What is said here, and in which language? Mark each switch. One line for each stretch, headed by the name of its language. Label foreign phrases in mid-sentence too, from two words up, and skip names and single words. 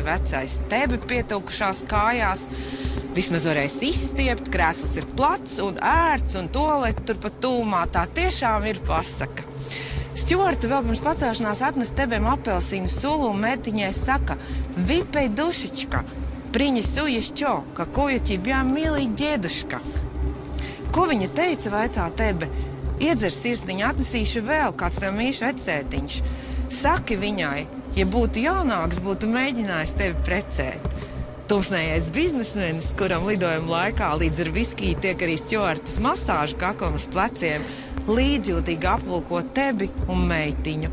Latvian: Vecais Tebe pietilkušās kājās. Vismaz varēs izstiept, krēsls ir plats un ērts, un toaleti turpat tūmā. Tā tiešām ir pasaka. Stjuarta vēl pirms pacelšanās atnes Tebēm apelsīnu sulu un meitiņai saka,
Russian: выпей душечка, принесу еще какую тебя милый дедушка.
Latvian: Ko viņa teica, vaicā Tebe? Iedzer sirsniņu, atnesīšu vēl, kāds tev mīļš vecētiņš. Saki viņai, ja būtu jaunāks, būtu mēģinājis tevi precēt. Tumsnējais biznesmenis, kuram lidojuma laikā līdz ar viskiju tiek arī Stjuartas masāžu kaklam uz pleciem, līdzjūtīgi aplūko Tebi un meitiņu.